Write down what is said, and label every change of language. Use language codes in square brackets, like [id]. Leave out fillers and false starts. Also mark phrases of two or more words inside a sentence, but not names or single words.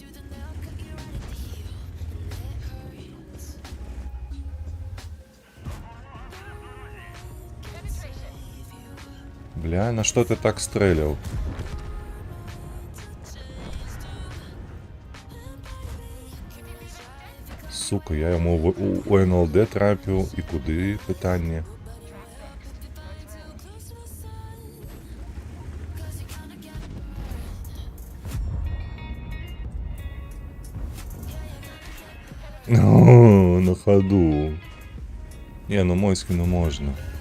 [be] Бля, на што ты так стрэляў? Сука, я яму у НЛД трапіў, і куды пытанне? О, на ходу. Не, ну Мойський, ну можна.